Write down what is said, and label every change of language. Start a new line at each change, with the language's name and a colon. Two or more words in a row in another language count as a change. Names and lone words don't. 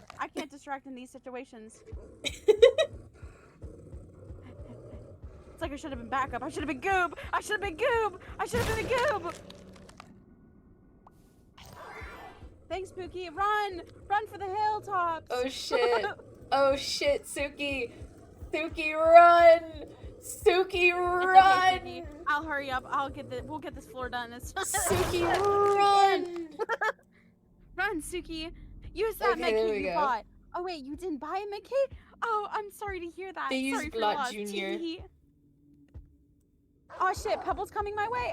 English: I can't distract in these situations. It's like I should have been backup. I should have been goob. I should have been goob. I should have been a goob. Thanks, Spooky. Run! Run for the hilltops! Oh shit. Oh shit, Suki. Suki, run! Suki, It's run! okay, Suki. I'll hurry up. We'll get this floor done. It's Suki, we run! can. Run, Suki. Use that Okay, there medkit we you go. bought. Oh wait, you didn't buy a medkit? Oh, I'm sorry to hear that. They Sorry used for your Blot loss. Jr. Tee. Oh shit, Pebble's coming my way.